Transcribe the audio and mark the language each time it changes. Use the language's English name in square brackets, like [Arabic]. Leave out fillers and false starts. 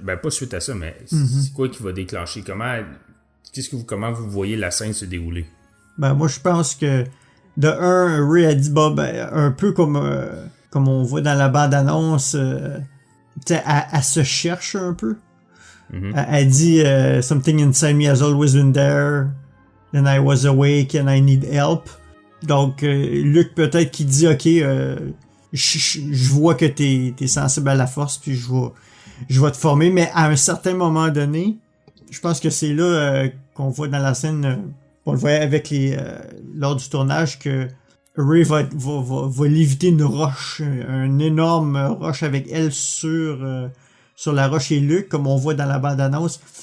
[French] Ben, pas suite à ça, mais c'est quoi qui va déclencher? Comment vous voyez la scène se dérouler? Ben, moi, je pense que, de un, Ray a dit, un peu comme on voit dans la bande-annonce, tu sais, elle se cherche un peu. Elle dit, [English] something inside me has always been there, and I was awake and I need help. [French] Donc, Luke, peut-être, qui dit, OK, je vois que t'es sensible à la force, puis je vais te former, mais à un certain moment donné, je pense que c'est là qu'on voit dans la scène, on le voyait avec lors du tournage, que Ray va léviter une roche, une énorme roche avec elle sur la roche et Luke, comme on voit dans la bande-annonce.